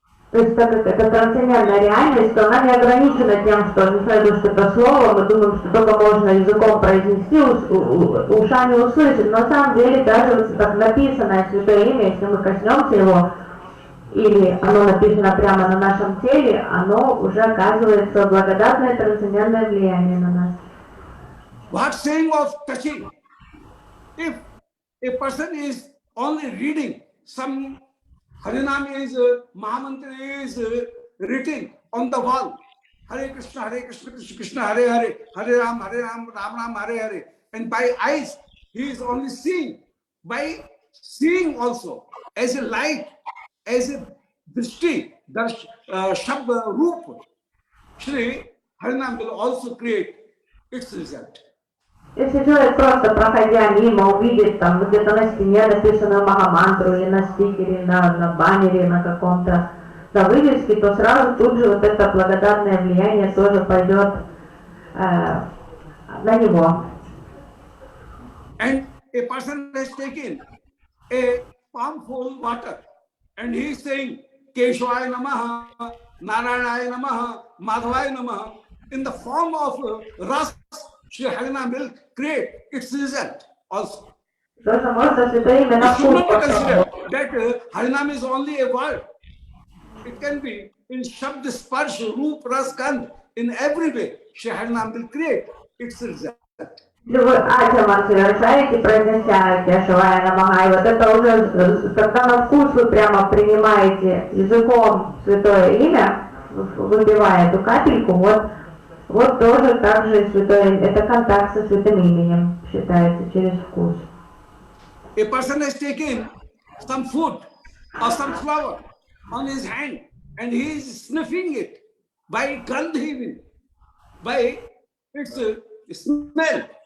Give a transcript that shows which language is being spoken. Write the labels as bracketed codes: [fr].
[ru] То есть так как это трансцендентная реальность, то она не ограничена тем, что не следует что-то слово, мы думаем, что только можно языком произнести, ушами услышать. Но на самом деле даже вот так написанное святое имя, если мы коснемся его, или оно написано прямо на нашем теле, оно уже оказывается благодатное трансцендентное влияние на нас. [en] What saying of touching? If a person is only reading some Harinam is, Mahamantra is written on the wall. [sa] Hare Krishna, Krishna Krishna, Hare Hare, Hare Ram, Ram Ram, Hare Hare. [en] And by eyes, he is only seeing. By seeing also, as a light, as a drishti, Shabd Roop, Shri Harinam will also create its result. [ru] Если человек просто проходя мимо увидит там где-то на стене написанную Махамантру или на стикере, на баннере, на каком-то на вывеске, то сразу тут же вот это благодатное влияние тоже пойдет на него. [en] And a person has taken a palmful water and he is saying [sa] Keshwaya Namaha, Narayanaya Namaha, Madhavaya Namaha [en] in the form of ras. Shri Harinam will create its result also. [ru] Тоже можно святое имя на [en] It should not be [ru] вкус [en] considered [ru] попробовать. [en] that Harinam is only a word. It can be in Shabd Sparsh, Roop, Ras, Gandh. In every way, Shri Harinam will create its result. [ru] Если вы ачаман совершаете, произнося Кешавая Намаха, и вот это уже, когда на вкус вы прямо принимаете языком святое имя, выпивая эту капельку, вот тоже также святое, это контакт со святым именем считается через вкус. [en] A person has taken some food or some flower on his hand and he is sniffing it by gandh even, by its smell.